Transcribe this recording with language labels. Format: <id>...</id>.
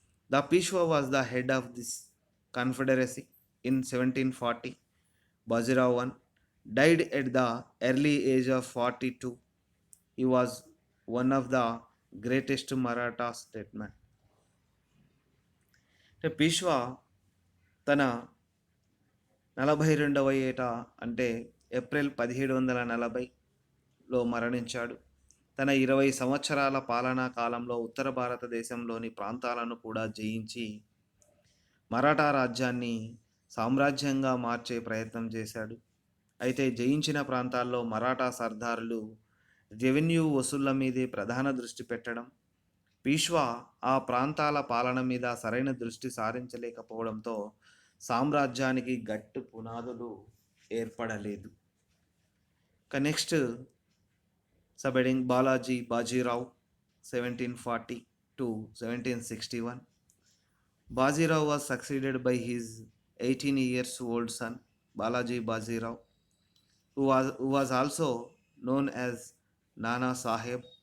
<en>The Peshwa was the head of this confederacy in 1740. Bajirao I died at the early age of 42. He was one of the greatest Maratha statesmen.</en> <te>Peshwa తన 42వ ఏట అంటే April 1740లో మరణించాడు. తన 20 సంవత్సరాల పాలనా కాలంలో ఉత్తర భారతదేశంలోని ప్రాంతాలను కూడా జయించి మరాఠా రాజ్యాన్ని సామ్రాజ్యంగా మార్చే ప్రయత్నం చేశాడు. అయితే జయించిన ప్రాంతాల్లో మరాఠా సర్దారులు రెవెన్యూ వసూళ్ల మీదే ప్రధాన దృష్టి పెట్టడం, పీష్వా ఆ ప్రాంతాల పాలన మీద సరైన దృష్టి సారించలేకపోవడంతో సామ్రాజ్యానికి గట్టి పునాదులు ఏర్పడలేదు.</te> <en>Next subheading Balaji Bajirao 1740 to 1761. Bajirao was succeeded by his 18 years old son Balaji Bajirao, who was also known as Nana Sahib.</en>